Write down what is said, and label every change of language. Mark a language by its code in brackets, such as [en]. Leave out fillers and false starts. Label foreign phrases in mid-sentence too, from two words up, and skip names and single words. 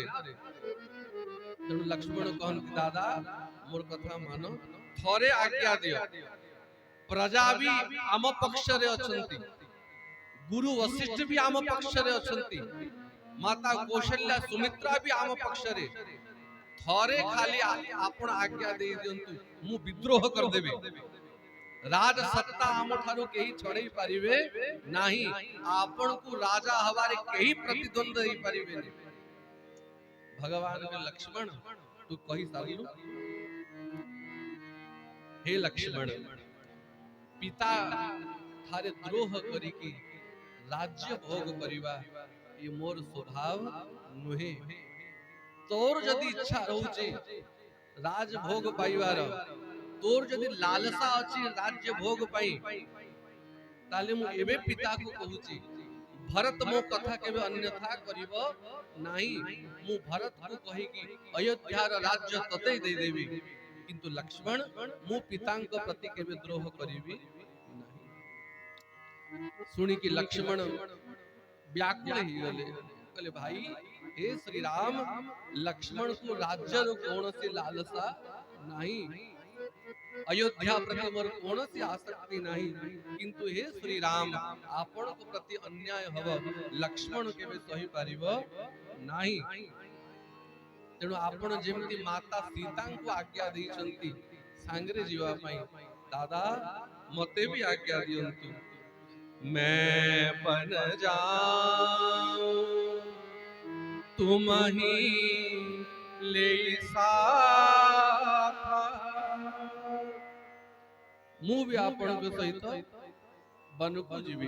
[or] ତେଣୁ ଲକ୍ଷ୍ମଣ କହନ୍ତି ଦାଦା ମୋର କଥା ମାନ ଥରେ ଆଜ୍ଞା ଦିଅ ପ୍ରଜା ବି ଆମ ପକ୍ଷ ରେ ଅଛନ୍ତି ଗୁରୁ ବଶିଷ୍ଠ ବି ଆମ ପକ୍ଷ ରେ ଅଛନ୍ତି ମାତା କୌଶଲ୍ୟା ସୁମିତ୍ରା ବି ଆମ ପକ୍ଷ ରେ ଥରେ ଖାଲି ଆପଣ ଆଜ୍ଞା ଦେଇ ଦିଅନ୍ତୁ ମୁଁ ବିଦ୍ରୋହ କରି ଦେବି ରାଜ ସତ୍ତା ଆମ ଠାରୁ କେହି ଛଡ଼େଇ ପାରିବେ ନାହିଁ ଆପଣ ଙ୍କ ରାଜା ହେବାରେ କେହି ପ୍ରତିଦ୍ୱନ୍ଦ୍ୱ ହୋଇ ପାରିବେ ନାହିଁ। ଭଗବାନ କହେ ଲକ୍ଷ୍ମଣ ତୁ କହି ସାରିଲୁ ହେ ଲକ୍ଷ୍ମଣ ପିତା ଙ୍କ ଠାରେ ଦ୍ରୋହ କରି କି ରାଜ୍ୟ ଭୋଗ କରିବା ଏ ମୋର ସ୍ୱଭାବ ନୁହେଁ। ତୋର ଯଦି ଇଚ୍ଛା ରହୁଛି ରାଜ ଭୋଗ ପାଇବାର ତୋର ଯଦି ଲାଳସା ଅଛି ରାଜ୍ୟ ଭୋଗ ପାଇଁ ତାହେଲେ ମୁଁ ଏବେ ପିତା ଙ୍କୁ କହୁଛି ଭରତ ମୋ କଥା କେବେ ଅନ୍ୟଥା କରିବ ନାହିଁ ମୁଁ ଭରତ କୁ କହି କି ଅଯୋଧ୍ୟାର ରାଜ୍ୟ ତତେ ଦେଇ ଦେବି କିନ୍ତୁ ଲକ୍ଷ୍ମଣ ମୁଁ ପିତାଙ୍କ ପ୍ରତି କେବେ ଦ୍ରୋହ କରିବି ନାହିଁ। ଶୁଣି କି ଲକ୍ଷ୍ମଣ ବ୍ୟାକୁଳ ହୋଇ ଗଲେ କହିଲେ ଭାଇ ହେ ଶ୍ରୀ ରାମ ଲକ୍ଷ୍ମଣ ଙ୍କୁ ରାଜ୍ୟ ର କୌଣସି ଲାଳସା ନାହିଁ ଅଯୋଧ୍ୟା ପ୍ରତି ମୋର କୌଣସି ଆସକ୍ତି ନାହିଁ କିନ୍ତୁ ହେ ଶ୍ରୀ ରାମ ଆପଣ ଙ୍କ ପ୍ରତି ଅନ୍ୟାୟ ହେବ ଲକ୍ଷ୍ମଣ କେବେ ସହି ପାରିବ ନାହିଁ। ତେଣୁ ଆପଣ ଯେମିତି ମାତା ସୀତା ଙ୍କୁ ଆଜ୍ଞା ଦେଇଛନ୍ତି ସାଙ୍ଗରେ ଯିବା ପାଇଁ ଦାଦା ମତେ ବି ଆଜ୍ଞା ଦିଅନ୍ତୁ [awa] मैं बन जाऊं तुम ही ले साथा [or] ମୁଁ ବି ଆପଣ ଙ୍କ ସହିତ ବନ କୁ ଯିବି।